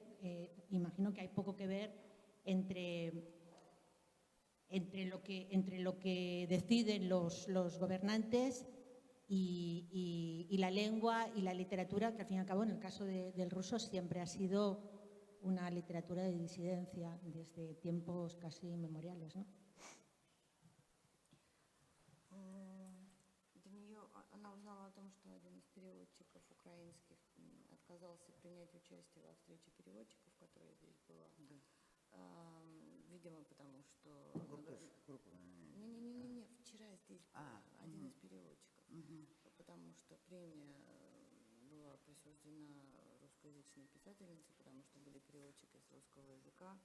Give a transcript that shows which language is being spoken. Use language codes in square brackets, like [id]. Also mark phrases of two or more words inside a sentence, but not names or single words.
[es] Imagino que hay poco que ver entre lo que deciden los gobernantes y la lengua y la literatura, que al fin y al cabo en el caso del ruso siempre ha sido una literatura de disidencia desde tiempos casi inmemoriales, ¿no? [ru] Для нее, она узнала о том, что один из переводчиков украинских отказался принять участие во встрече переводчиков, которая здесь была. Видимо, потому что... Не, вчера здесь был один из переводчиков, потому что премия была присуждена русскоязычной писательнице, потому что были переводчики с русского языка.